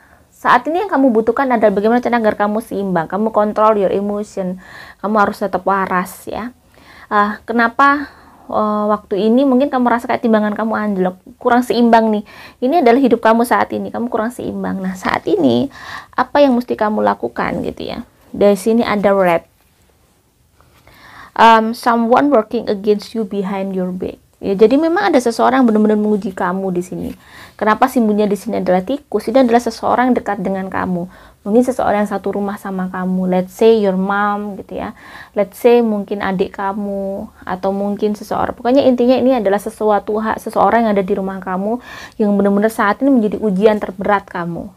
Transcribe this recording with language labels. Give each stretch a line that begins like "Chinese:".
Indonesian: Saat ini yang kamu butuhkan adalah bagaimana cara agar kamu seimbang, kamu
English: control your emotion,
Indonesian: kamu harus tetap waras ya. Kenapa waktu ini mungkin kamu rasa kayak timbangan kamu anjlok, kurang seimbang nih. Ini adalah hidup kamu saat ini, kamu kurang seimbang. Nah saat ini apa yang mesti kamu lakukan gitu ya. Dari sini ada
English: red, someone working against you behind your back.
Indonesian: Ya, jadi memang ada seseorang benar-benar menguji kamu di sini. Kenapa simbolnya di sini adalah tikus? Ini adalah seseorang dekat dengan kamu. Mungkin seseorang yang satu rumah sama kamu.
English: Let's say your mom
Indonesian: gitu ya.
English: Let's say
Indonesian: mungkin adik kamu atau mungkin seseorang. Pokoknya intinya ini adalah seseorang yang ada di rumah kamu yang benar-benar saat ini menjadi ujian terberat kamu.